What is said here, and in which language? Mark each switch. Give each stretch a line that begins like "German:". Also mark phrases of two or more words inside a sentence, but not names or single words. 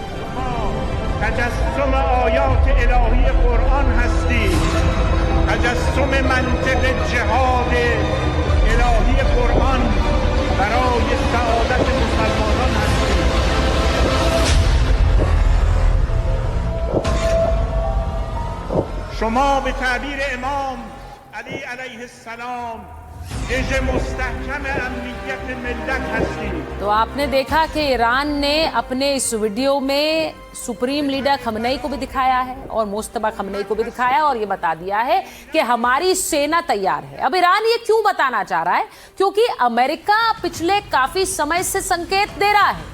Persian: تجسم آیات الهی قرآن هستیم، تجسم منطق جهاد الهی قرآن برای سعادت مسلمانان هستیم. شما به تعبیر امام علی علیه السلام رژ مستحکم امنیت ملت هستیم.
Hindi: तो आपने देखा कि ईरान ने अपने इस वीडियो में सुप्रीम लीडर खमनई को भी दिखाया है और मुस्तफा खमनई को भी दिखाया और ये बता दिया है कि हमारी सेना तैयार है। अब ईरान ये क्यों बताना चाह रहा है? क्योंकि अमेरिका पिछले काफी समय से संकेत दे रहा है।